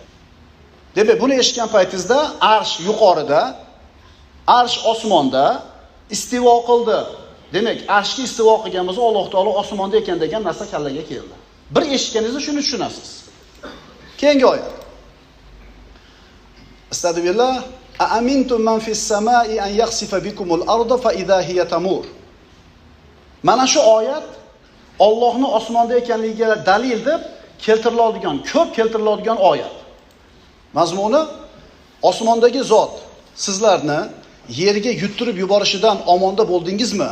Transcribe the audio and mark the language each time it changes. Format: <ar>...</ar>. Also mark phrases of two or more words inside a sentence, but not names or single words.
<uz>Demak, buni eshitgan paytingizda arsh yuqorida, arsh osmonda istivo qildi. Demak, arshga istivo qilgan bo'lsa, Alloh taolo osmonda ekan degan narsa kallaga keldi. Bir eshitganingizda shuni tushunasiz. Keyingi oyat. Astagfirullah.</uz> <ar>أأمنتم من في السماء أن يخسف بكم الأرض فإذا هي تمور.</ar> <uz>Mana shu oyat Allohning osmonda ekanligiga dalil deb keltiriladigan, ko'p keltiriladigan oyat. Mazmuni osmondagi zot sizlarni yerga yuttirib yuborishidan omonda bo'ldingizmi?</uz>